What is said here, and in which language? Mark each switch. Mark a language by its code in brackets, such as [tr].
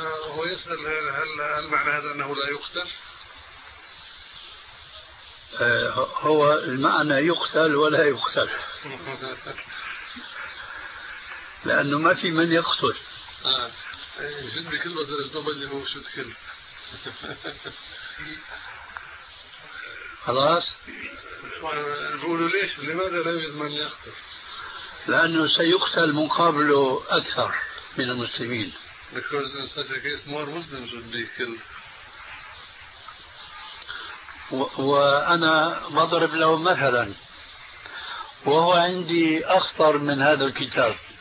[ar] هو يسأل هل معنى هذا أنه لا يقتل؟ هو المعنى يقتل ولا يقتل، لأنه ما في من يقتل. [en] If it be killed, there is nobody who should kill. [ar] خلاص نقول ليش لماذا لا يوجد من يقتل؟ لأنه سيقتل مقابله أكثر من المسلمين. [en] Because in such a case more Muslims would be killed. [ar] وأنا بضرب له مثلا وهو عندي أخطر من هذا الكتاب.